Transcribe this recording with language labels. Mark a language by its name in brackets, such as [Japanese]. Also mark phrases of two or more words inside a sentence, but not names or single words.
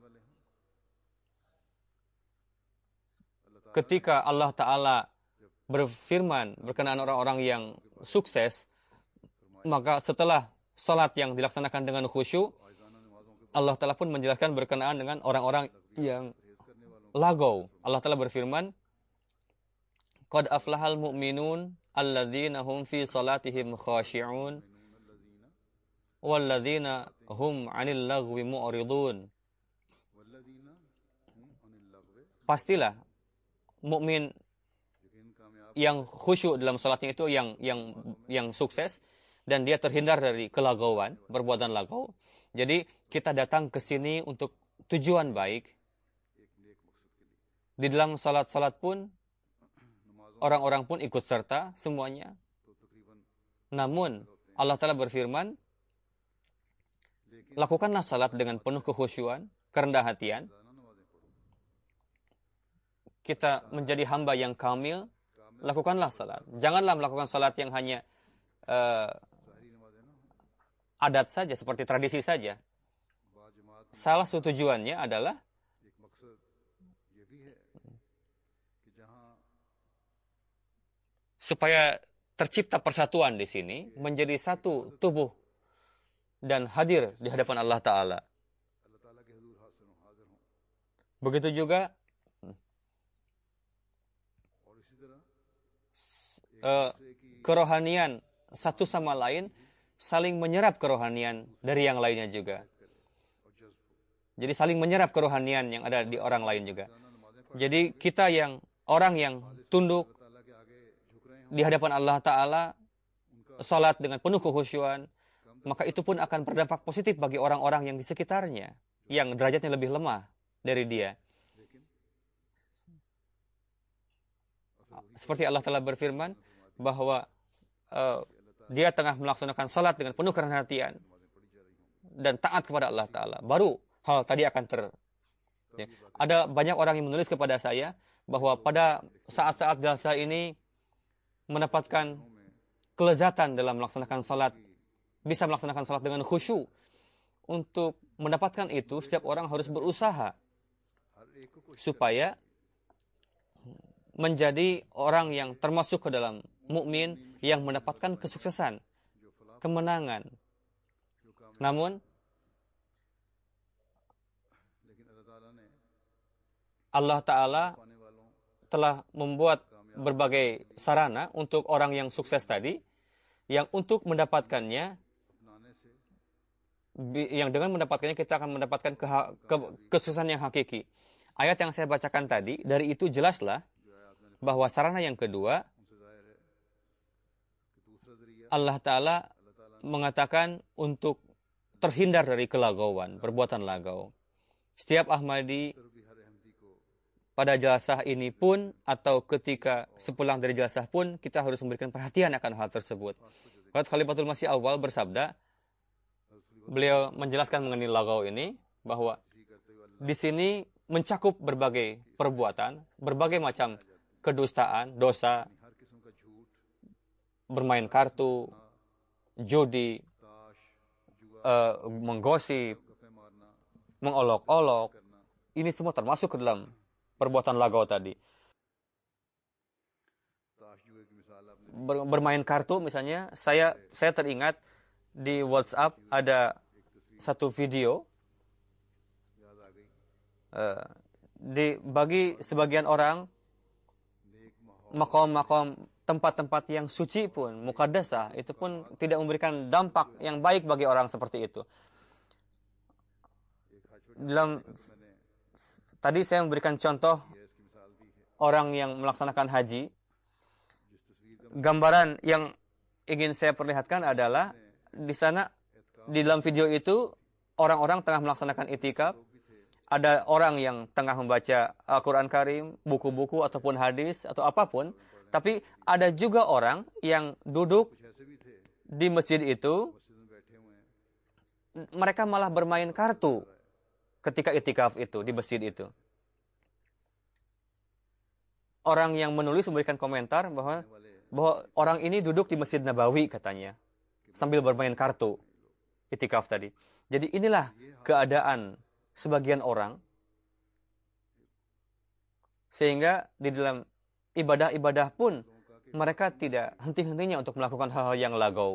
[Indonesian] Ketika Allah Ta'ala berfirman berkenaan orang-orang yang sukses, maka setelah salat yang dilaksanakan dengan khusyuk, Allah Ta'ala pun menjelaskan berkenaan dengan orang-orang yang lagau. Allah Ta'ala berfirman, [Arabic] قد أفلح المؤمنون الذين هم في صلاتهم خاشعون والذين هم عن اللغو معرضون. والذين هم عن اللغو [Indonesian] Pastilah mukmin [Urdu] یقین کامیاب [Indonesian] yang khusyuk dalam salatnya itu yang sukses dan dia terhindar dari kelagauan, perbuatan lagau. Jadi kita datang ke sini untuk tujuan baik. [Urdu] ایک نیک مقصد کے لیے [Indonesian] Di dalam salat-salat pun [Urdu] नमाजों [Indonesian] orang-orang pun ikut serta semuanya. [Urdu] تو تقریباً [Indonesian] Namun Allah Ta'ala berfirman, [Urdu] लेकिन [Indonesian] lakukanlah salat dengan penuh kekhusyuan, kerendahan hatian. [Urdu] روزانہ نمازیں پڑھو [Indonesian] Kita menjadi hamba yang kamil, lakukanlah salat. Janganlah melakukan salat yang hanya [Urdu] ظاہری نمازیں نہ [Indonesian] adat saja, seperti tradisi saja. [Urdu] باجماعت میں [Indonesian] Salah satu tujuannya adalah [Urdu] ایک مقصد یہ بھی ہے کہ جہاں [Indonesian] supaya tercipta persatuan di sini, menjadi satu tubuh dan hadir di hadapan Allah Ta'ala. [Urdu] اللہ تعالیٰ کے حضور حاضر ہوں [Indonesian] Begitu juga [Urdu] اور اسی طرح [Indonesian] kerohanian satu sama lain saling menyerap kerohanian dari yang lainnya juga. [Urdu] اور جذب ہو [Indonesian] Jadi saling menyerap kerohanian yang ada di orang lain juga. [Urdu] روزانہ نمازیں پڑھ [Indonesian] Jadi kita orang yang tunduk [Urdu] اللہ تعالیٰ کے آگے جھک رہے [Indonesian] di hadapan Allah Ta'ala, salat dengan penuh kekhusyuan, maka itu pun akan berdampak positif bagi orang-orang yang di sekitarnya, yang derajatnya lebih lemah dari dia. [Urdu] लेकिन [Indonesian] Seperti Allah Ta'ala berfirman, bahwa dia tengah melaksanakan salat dengan penuh kerendahan hatian [Urdu] نمازیں پڑھی جا رہی ہوں [Indonesian] dan taat kepada Allah Ta'ala. Baru hal tadi akan ya. Ada banyak orang yang menulis kepada saya bahwa pada saat-saat jalsa ini mendapatkan kelezatan dalam melaksanakan salat, bisa melaksanakan salat dengan khusyuk. Untuk mendapatkan itu, setiap orang harus berusaha [Urdu] ہر ایک کو کوشش [Indonesian] supaya menjadi orang yang termasuk ke dalam mukmin yang mendapatkan kesuksesan, [Urdu] جو فلاح [Indonesian] kemenangan. [Urdu] جو کام [Indonesian] Namun [Urdu] لیکن اللہ تعالیٰ نے [Indonesian] Allah Ta'ala [Urdu] پانے والوں [Indonesian] telah membuat berbagai sarana untuk orang yang sukses tadi, yang untuk mendapatkannya, [Urdu] اپنانے سے [Indonesian] yang dengan mendapatkannya kita akan mendapatkan kesuksesan yang hakiki. Ayat yang saya bacakan tadi, dari itu jelaslah [Urdu] جو آیت میں نے [Indonesian] bahwa sarana yang kedua, [Urdu] ان سے ظاہر ہے کہ دوسرا ذریعہ [Indonesian] Allah Ta'ala [Urdu] अल्लाह ताला [Indonesian] mengatakan untuk terhindar dari kelagauan, perbuatan lagau. Setiap Ahmadi [Urdu] طرف کی ہر احمدی کو [Indonesian] pada jelasah ini pun, atau ketika sepulang dari jelasah pun, kita harus memberikan perhatian akan hal tersebut. Hadrat Khalifatul Masih Awal bersabda, beliau menjelaskan mengenai lagau ini, bahwa [Urdu] کرتے ہوئے [Indonesian] di sini mencakup berbagai perbuatan, berbagai macam kedustaan, dosa, [Urdu] ہر قسم کا جھوٹ [Indonesian] bermain kartu, judi, [Urdu] تاش جوا [Indonesian] menggosip, [Urdu] گپے مارنا [Indonesian] mengolok-olok. [Urdu] करना [Indonesian] Ini semua termasuk ke dalam perbuatan lagau tadi. [Urdu] تاش جوئے کی مثال آپ نے [Indonesian] Bermain kartu misalnya, saya teringat di WhatsApp ada satu video [Urdu] یاد آ گئی [Indonesian] bagi sebagian orang [Urdu] نیک ماحول [Indonesian] makom-makom tempat-tempat yang suci pun, muqaddasah, itu pun tidak memberikan dampak yang baik bagi orang seperti itu. [Urdu] ایک حج [Indonesian] Dalam [Urdu] मैंने [Indonesian] tadi saya memberikan contoh [Urdu] یہ اس کی مثال دی ہے [Indonesian] orang yang melaksanakan haji. [Urdu] جس تصویر کا [Indonesian] Gambaran yang ingin saya perlihatkan adalah di sana, di dalam video itu orang-orang tengah melaksanakan itikaf. [Urdu] لوگ بھی تھے [Indonesian] Ada orang yang tengah membaca Al-Quran Karim, buku-buku ataupun hadis atau apapun. Tapi ada juga orang yang duduk [Urdu] کچھ ایسے بھی تھے [Indonesian] di masjid itu, [Urdu] مسجد میں بیٹھے ہوئے ہیں [Indonesian] mereka malah bermain kartu ketika itikaf itu, di masjid itu. Orang yang menulis memberikan komentar bahwa orang ini duduk di Masjid Nabawi katanya, sambil bermain kartu itikaf tadi. Jadi inilah keadaan sebagian orang, sehingga di dalam ibadah-ibadah pun mereka tidak henti-hentinya untuk melakukan hal-hal yang lagau.